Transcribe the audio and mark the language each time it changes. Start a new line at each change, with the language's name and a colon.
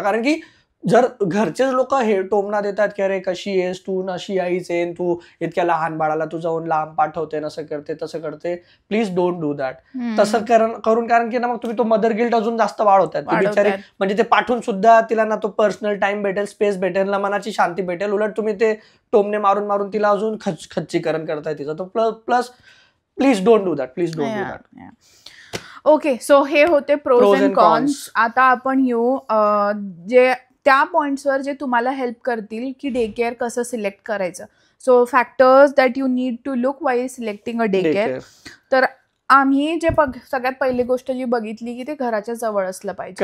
Marathi: कारण की जर घरचेच लोक हे टोमना देतात की अरे कशी आहेस तू, नशी आईच आहे, तू इतक्या लहान बाळाला तू जाऊन लांब पाठवते, नसं करते तसं करते,
English: Please don't do that.
Marathi: तसं करून कारण की ना मग तुम्ही तो मदर गिल्ट अजून जास्त वाढवतात. बिचारी म्हणजे ते पाठवून सुद्धा तिला ना तो पर्सनल टाइम भेटेल, स्पेस भेटेल ना, मनाची शांती भेटेल, उलट तुम्ही ते टोमने मारून मारून तिला अजून खच्चीकरण करताय तिचं.
English: तो plus please don't do that, please don't do that.
Marathi: Okay, so हे होते प्रोज अँड कॉन्स. आता आपण येऊ जे त्या पॉइंट्सवर जे तुम्हाला हेल्प करतील की डे केअर कसं सिलेक्ट करायचं.
English: So factors that you need to look while selecting a day care.
Marathi: तर आम्ही जे सगळ्यात पहिली गोष्ट जी बघितली की ते घराच्या जवळ असलं पाहिजे.